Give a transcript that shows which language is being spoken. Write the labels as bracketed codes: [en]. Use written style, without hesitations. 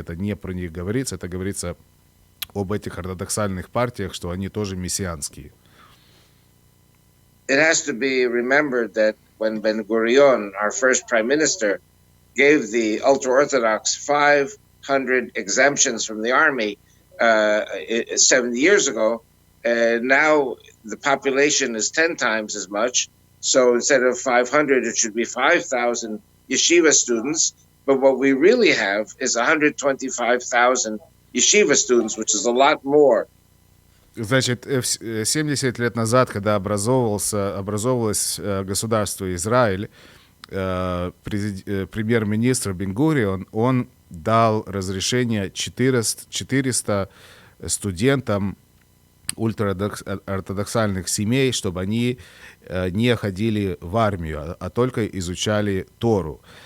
[ru] Это не про них говорится, это говорится об этих ортодоксальных партиях, что они тоже мессианские. [en] It has to be remembered that when Ben-Gurion, our first prime minister, gave the ultra-Orthodox 500 exemptions from the army 70 years ago, now the population is 10 times as much. So instead of 500, it should be 5,000 yeshiva students. But what we really have is 125,000 yeshiva students, which is a lot more. [ru] Значит, 70 лет назад, когда образовывалось государство Израиль, премьер-министр Бен-Гурион, он дал разрешение 400 студентам ультраортодоксальных семей, чтобы они не ходили в армию, а только изучали Тору.